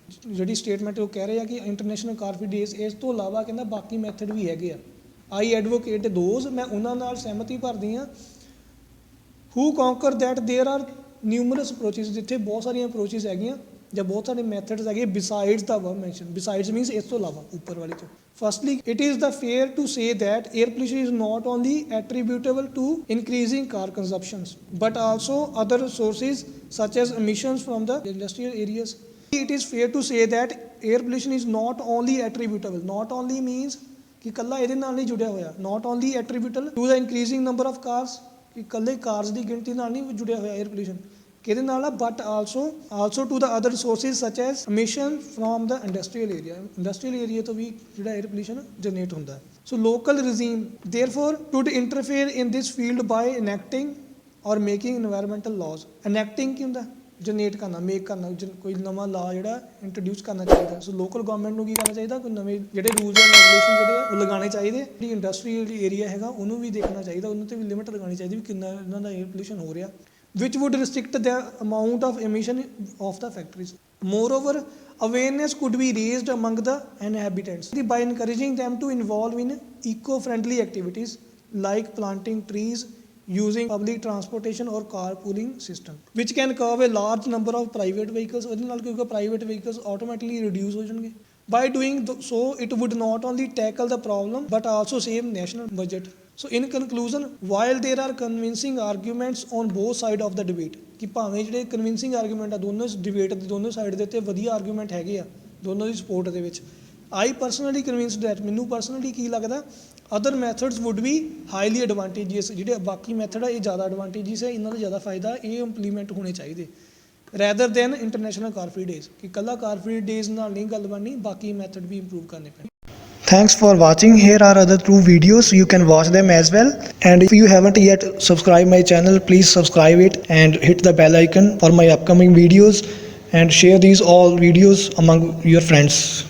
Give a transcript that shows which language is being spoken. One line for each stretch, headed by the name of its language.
Punjabi: ਜਿਹੜੀ ਸਟੇਟਮੈਂਟ ਉਹ ਕਹਿ ਰਹੇ ਆ ਕਿ ਇੰਟਰਨੈਸ਼ਨਲ ਕਾਰ-ਫ੍ਰੀ ਡੇਜ਼ ਇਸ ਤੋਂ ਇਲਾਵਾ ਕਹਿੰਦਾ ਬਾਕੀ ਮੈਥਡ ਵੀ ਹੈਗੇ ਆ।
English: I advocate those
Punjabi: ਮੈਂ ਉਹਨਾਂ ਨਾਲ ਸਹਿਮਤੀ ਭਰਦੀ ਹਾਂ
English: who concur that there are numerous approaches
Punjabi: ਜਿੱਥੇ ਬਹੁਤ ਸਾਰੀਆਂ ਅਪਰੋਚਿਸ ਹੈਗੀਆਂ ਜਾਂ ਬਹੁਤ ਸਾਰੇ ਮੈਥਡਸ ਹੈਗੇ
English: besides the verb mention,
Punjabi: ਬਿਸਾਈਡਸ ਮੀਨਸ ਇਸ ਤੋਂ ਇਲਾਵਾ, ਉੱਪਰ ਵਾਲੀ ਤੋਂ।
English: Firstly, it is the fair to say that air pollution is not only attributable to increasing car consumptions, but also other sources such as emissions from the industrial areas. It is fair to say that air pollution is not only attributable. Not only means
Punjabi: ਕਿ ਕੱਲਾ ਇਹਦੇ ਨਾਲ ਨਹੀਂ ਜੁੜਿਆ ਹੋਇਆ,
English: not only attributable to the increasing number of cars,
Punjabi: ਕਿ ਕੱਲੇ cars ਦੀ ਗਿਣਤੀ ਨਾਲ ਨਹੀਂ ਜੁੜਿਆ ਹੋਇਆ
English: air pollution,
Punjabi: ਕਿਹਦੇ ਨਾਲ ਆ,
English: But also to the other sources such as emission from the industrial area.
Punjabi: Industrial area ਤੋਂ ਵੀ ਜਿਹੜਾ 에ਅਰ ਪੋਲਿਊਸ਼ਨ ਜਨਰੇਟ ਹੁੰਦਾ ਹੈ।
English: So local regime therefore should interfere in this field by enacting or making environmental laws.
Punjabi: enacting ਕੀ ਹੁੰਦਾ, generate ਕਰਨਾ, make ਕਰਨਾ, ਕੋਈ ਨਵਾਂ ਲਾ ਜਿਹੜਾ ਇੰਟਰੋਡਿਊਸ ਕਰਨਾ ਚਾਹੀਦਾ। ਸੋ ਲੋਕਲ ਗਵਰਨਮੈਂਟ ਨੂੰ ਕੀ ਕਰਨਾ ਚਾਹੀਦਾ, ਕੋਈ ਨਵੇਂ ਜਿਹੜੇ ਰੂਲਸ ਐਂਡ ਰੈਗੂਲੇਸ਼ਨ ਜਿਹੜੇ ਆ ਉਹ ਲਗਾਉਣੇ ਚਾਹੀਦੇ। ਜਿਹੜੀ ਇੰਡਸਟਰੀਅਲ ਏਰੀਆ ਹੈਗਾ ਉਹਨੂੰ ਵੀ ਦੇਖਣਾ ਚਾਹੀਦਾ, ਉਹਨਾਂ 'ਤੇ ਵੀ ਲਿਮਿਟ ਲਗਾਉਣੀ ਚਾਹੀਦੀ ਵੀ ਕਿੰਨਾ ਇਹਨਾਂ ਦਾ 에ਅਰ ਪੋਲਿਊਸ਼ਨ ਹੋ ਰਿਹਾ,
English: which would restrict the amount of emission of the factories. Moreover, awareness could be raised among the inhabitants by encouraging them to involve in eco-friendly activities like planting trees, using public transportation or carpooling system, which can curb a large number of private vehicles.
Punjabi: ਉਹਦੇ ਨਾਲ ਕਿਉਂਕਿ
English: private vehicles automatically reduce
Punjabi: ਹੋ ਜਾਣਗੇ।
English: By doing so, it would not only tackle the problem but also save national budget. So in conclusion, while there are convincing arguments on both sides of the debate,
Punjabi: ਕਿ ਭਾਵੇਂ ਜਿਹੜੇ convincing argument ਆ ਦੋਨੋਂ debate ਦੇ ਦੋਨੋਂ side ਦੇ ਉੱਤੇ ਵਧੀਆ argument ਹੈਗੇ ਆ ਦੋਨੋਂ ਦੀ support ਦੇ ਵਿੱਚ,
English: I personally convinced that,
Punjabi: ਮੈਨੂੰ personally ਕੀ ਲੱਗਦਾ,
English: other methods would be highly advantageous.
Punjabi: ਜਿਹੜੇ ਬਾਕੀ ਮੈਥਡ ਆ ਇਹ ਜ਼ਿਆਦਾ advantageous ਹੈ, ਇਹਨਾਂ ਦਾ ਜ਼ਿਆਦਾ ਫਾਇਦਾ ਇਹ ਇੰਪਲੀਮੈਂਟ ਹੋਣੇ ਚਾਹੀਦੇ
English: rather than international car free days,
Punjabi: ਕਿ ਕੱਲਾ car free days ਨਾਲ ਨਹੀਂ ਗੱਲ ਬਣਨੀ, ਬਾਕੀ ਮੈਥਡ ਵੀ ਇੰਪਰੂਵ ਕਰਨੇ ਪੈਣੇ।
English: Thanks for watching. Here are other 2 videos, you can watch them as well, and if you haven't yet subscribed my channel, please subscribe it and hit the bell icon for my upcoming videos, and share these all videos among your friends.